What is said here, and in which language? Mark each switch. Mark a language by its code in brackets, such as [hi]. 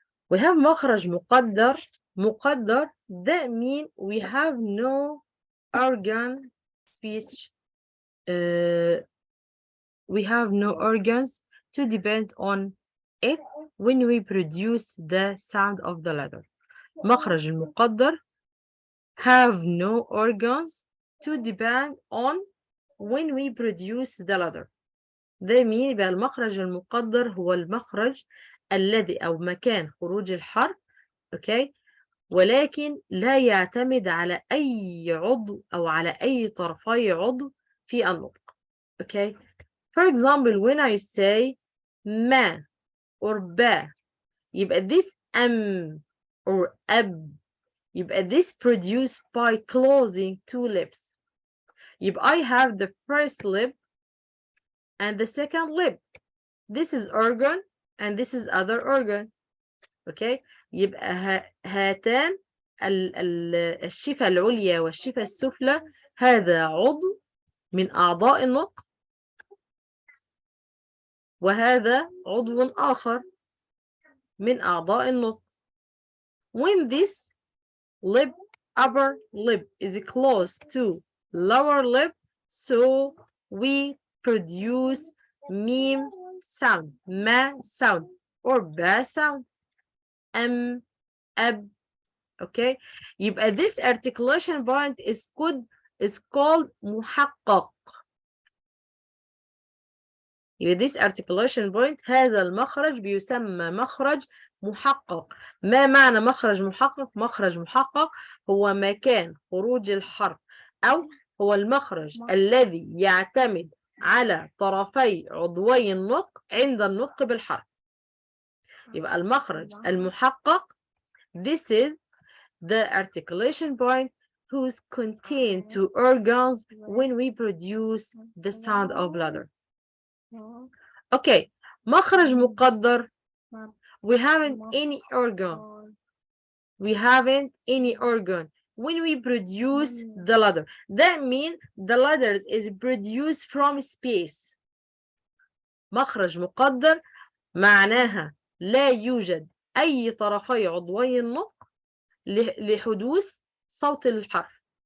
[en] We have مخرج مقدر that mean we have no organ speech, we have no organs to depend on it when we produce the sound of the letter. مخرج المقدر have no organs to depend on when we produce the letter. [ar] ده mean يبقى المخرج المقدر هو المخرج الذي أو مكان خروج الحرف، okay، ولكن لا يعتمد على أي عضو أو على أي طرفي عضو في النطق. [en] Okay. For example, when I say ما or با, يبقى this or أب, يبقى this produced by closing two lips. يبقى I have the first lip and the second lip. This is organ and this is other organ. Okay. [ar] يبقى هاتان الشفة العليا والشفة السفلى هذا عضو من أعضاء النطق وهذا عضو آخر من أعضاء النطق. [en] When this lip, upper lip, is close to lower lip, so we produce meme sound, ma sound, or ba sound, ab. Okay, يبقى this articulation point is called محقق. [ar] يبقى [en] this articulation point [ar] هذا المخرج بيسمى مخرج محقق. ما معنى مخرج محقق؟ مخرج محقق هو مكان خروج الحرف أو هو المخرج الذي يعتمد على طرفي عضوي النطق عند النطق بالحرف. يبقى المخرج المحقق [en] this is the articulation point whose contain two organs when we produce the sound of letter. Okay, مخرج مقدر we haven't any organ. We haven't any organ when we produce the letter. That means the letter is produced from space. [ar] مخرج مقدر معناها لا يوجد أي طرفي عضوي النطق لحدوث صوت الحرف.